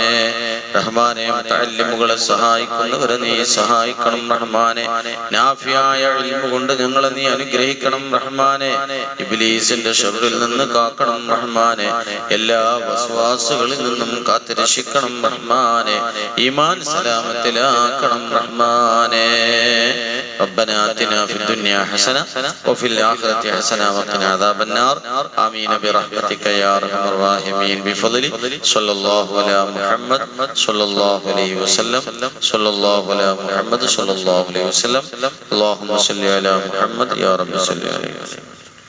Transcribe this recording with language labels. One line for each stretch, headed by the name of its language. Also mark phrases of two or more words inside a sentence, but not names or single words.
Malayalam: റഹ്മാനെ, മുതഅല്ലിമുകളെ സഹായിക്കുന്നവരെ നീ സഹായിക്കണം റഹ്മാനെ. നാഫിയായ ഇൽമു കൊണ്ട് ഞങ്ങളെ നീ അനുഗ്രഹിക്കണം റഹ്മാനെ. ഇബ്ലീസിന്റെ ശർറിൽ നിന്ന് കാക്കണം റഹ്മാനെ. എല്ലാ വസ്വാസുകളിൽ നിന്നും കാത്തുരക്ഷിക്കണം റഹ്മാനെ. ഈമാൻ സലാമത്തിലാക്കണം റഹ്മാനെ.
Arabic: ربنا آتنا في الدنيا حسنة وفي الآخرة حسنة وقنا عذاب النار آمين برحمتك يا أرحم الراحمين بفضلك صلى الله على محمد صلى الله عليه وسلم صلى الله على محمد صلى الله عليه وسلم اللهم صل على محمد يا رب صل عليه وسلم.